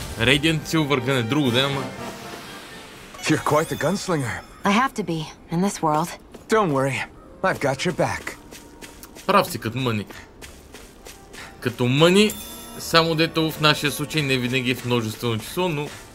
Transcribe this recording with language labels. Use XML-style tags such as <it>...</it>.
<bg>Radiant Silver Gun е друго, да, ама.</bg> <en>You're quite the gunslinger. I have to be, in this world. Don't worry, I've got your back.</en> <bg>Прав си като мъни. Като мъни, само дето в нашия случай не винаги е в множествено число, но...</bg>